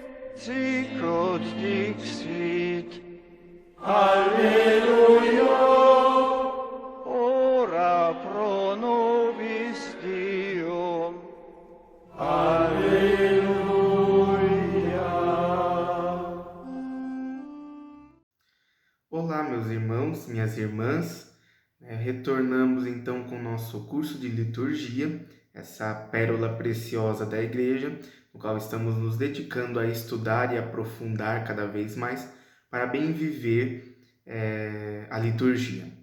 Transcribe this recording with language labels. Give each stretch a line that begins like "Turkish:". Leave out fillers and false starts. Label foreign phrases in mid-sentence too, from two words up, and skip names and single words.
Latin: sicut dixit, Alleluia, ora pro nobis Deum. Alleluia.
Portuguese: Olá, meus irmãos, minhas irmãs. Retornamos então com o nosso curso de liturgia, essa pérola preciosa da igreja, no qual estamos nos dedicando a estudar e aprofundar cada vez mais para bem viver a liturgia.